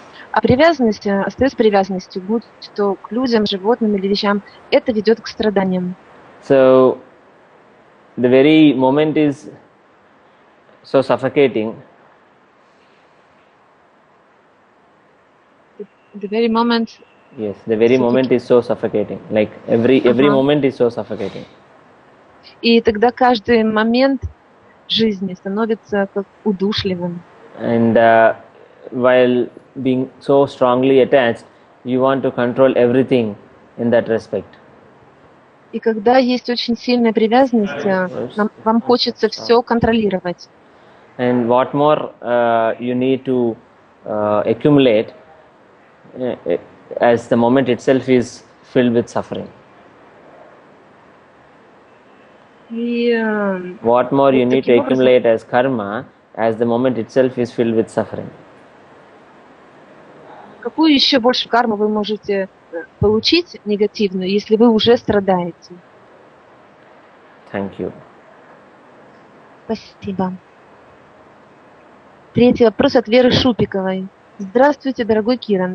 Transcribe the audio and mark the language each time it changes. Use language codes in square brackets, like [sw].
[ru] А привязанность остается привязанностью, будь то к людям, животным или вещам, это ведет к страданиям. [en] So the very moment is so suffocating. The very moment. Yes, the very moment is so suffocating. Like every moment is so suffocating. [ru] И тогда каждый момент жизни становится как удушливым. [en] And while being so strongly attached, you want to control everything in that respect. [ru] И когда есть очень сильная привязанность, вам хочется все контролировать. [en] And what more you need to accumulate as the moment itself is filled with suffering. [ru] И [en] What more you [ru] вот [en] need to [ru] таким образом, [en] accumulate as karma, as the moment itself is filled with suffering. [ru] какую еще больше карму вы можете получить негативную, если вы уже страдаете? [en] Thank you. [ru] Спасибо. Третий вопрос от Веры Шупиковой. Здравствуйте, дорогой Киран.